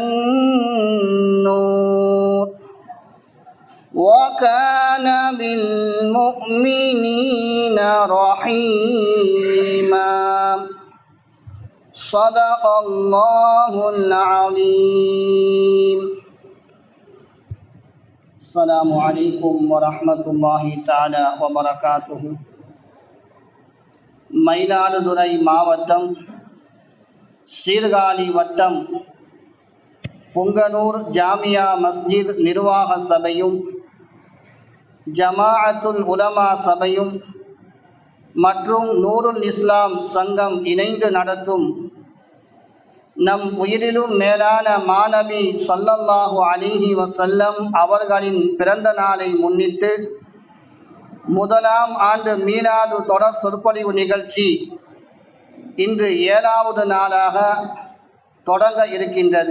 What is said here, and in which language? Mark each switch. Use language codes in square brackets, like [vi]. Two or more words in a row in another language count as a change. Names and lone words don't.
[ar] النور وكان بالمؤمنين رحيما. صدق الله العظيم. السلام عليكم ورحمة الله تعالى وبركاته. [ta] மயிலாடுதுறை மாவட்டம் சீர்காழி வட்டம் புங்கனூர் ஜாமியா மஸ்ஜித் நிர்வாக சபையும் ஜமாஅத்துல் உலமா சபையும் மற்றும் நூருல் இஸ்லாம் சங்கம் இணைந்து நடத்தும் நம் உயிரிலும் மேலான மாநபி [ar] صلى الله عليه وسلم [ta] அவர்களின் பிறந்த நாளை முன்னிட்டு முதலாம் ஆண்டு மீலாது தொடர் சொற்பொழிவு நிகழ்ச்சி இன்று 7வது நாளாக தொடங்க இருக்கின்றது.